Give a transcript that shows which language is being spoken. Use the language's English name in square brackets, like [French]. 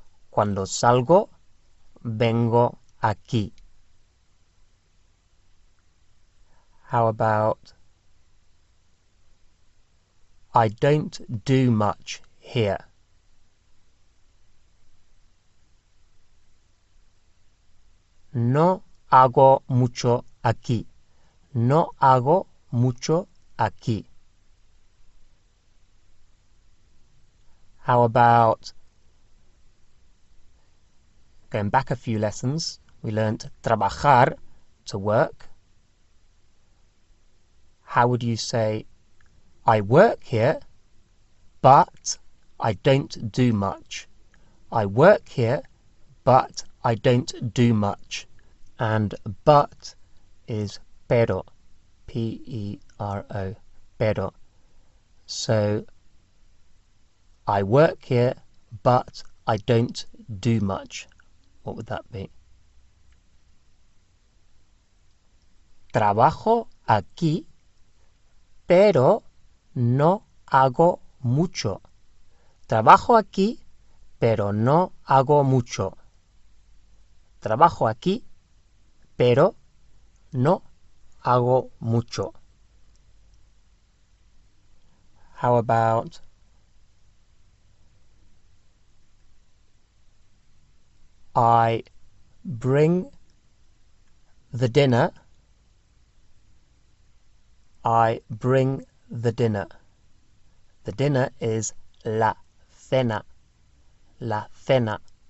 [Spanish] Cuando salgo, vengo aquí. [English] How about I don't do much here? [Spanish] No hago mucho aquí. No hago mucho aquí. [English] How about going back a few lessons, we learnt trabajar, to work. How would you say, I work here, but I don't do much. I work here, but I don't do much. And but is pero, P-E-R-O, pero. So I work here, but I don't do much. What would that be? [Spanish] Trabajo aquí, pero no hago mucho. Trabajo aquí, pero no hago mucho. Trabajo aquí, pero no hago mucho. [English] How about I bring the dinner. I bring the dinner. The dinner is la cena. La cena.